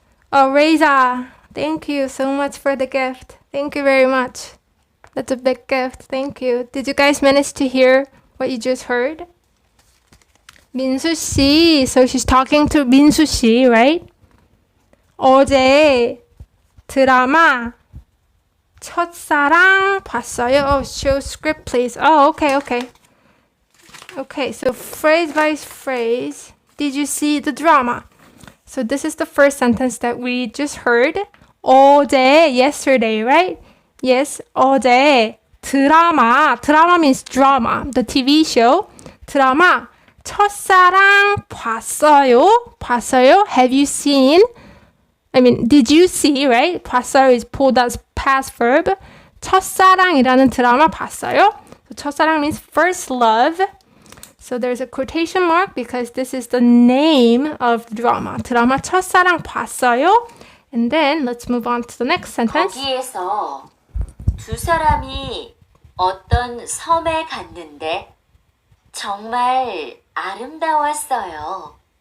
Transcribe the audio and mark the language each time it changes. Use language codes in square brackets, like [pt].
[en] Oh, Reza, thank you so much for the gift. Thank you very much. That's a big gift. Thank you. Did you guys manage to hear what you just heard? [ko] 민수 씨. [en] So she's talking to 민수 씨, right? [ko] 어제 드라마 첫사랑 봤어요. [en] Oh, show script, please. Oh, okay. Okay, so phrase by phrase. Did you see the drama? So this is the first sentence that we just heard. 어제, yesterday, right? Yes, [ko] 어제 드라마. [en] Drama means drama, the TV show. [ko] 드라마 첫사랑 봤어요? [en] Have you seen? I mean, did you see, right? 봤어요 is pulled as past verb. [ko] 첫사랑이라는 드라마 봤어요? [en] So 첫사랑 means first love. So there's a quotation mark because this is the name of the drama. [ko] 드라마 첫사랑 봤어요? [en] And then let's move on to the next sentence. [ko] 거기에서 두 사람이 어떤 섬에 갔는데 정말 아름다웠어요.